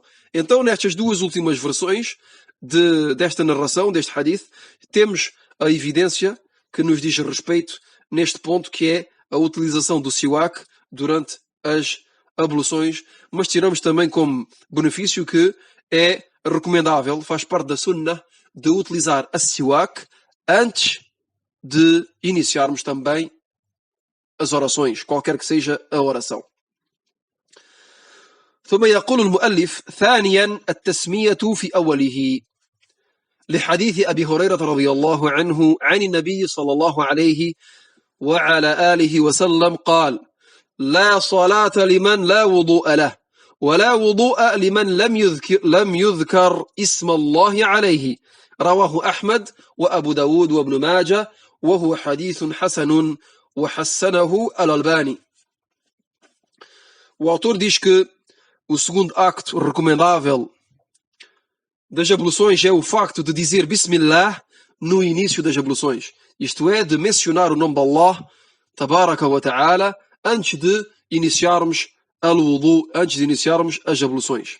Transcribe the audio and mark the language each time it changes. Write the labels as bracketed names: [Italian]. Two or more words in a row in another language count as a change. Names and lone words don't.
[Portuguese] Então, nestas duas últimas versões desta narração, deste hadith, temos a evidência que nos diz respeito neste ponto, que é a utilização do siwak durante as abluções, mas tiramos também como benefício que é recomendável, faz parte da sunnah, de utilizar a siwak antes de iniciarmos também as orações, qualquer que seja a oração. [Arabic] ثم يقول المؤلف: ثانيا التسمية في أوله، لحديث أبي هريرة رضي الله عنه عن النبي صلى الله عليه وعلى آله وسلم قال: لا صلاة لمن لا وضوء له، ولا وضوء لمن لم يذكر اسم الله عليه. رواه أحمد وأبو داود وابن ماجه، وهو حديث حسن وحسنه الألباني. [Portuguese] O autor diz que o segundo acto recomendável das abluções é o facto de dizer Bismillah no início das abluções. Isto é, de mencionar o nome de Allah, [Arabic] تبارك وتعالى, [Portuguese] antes de iniciarmos al-wudu, antes de iniciarmos as abluções.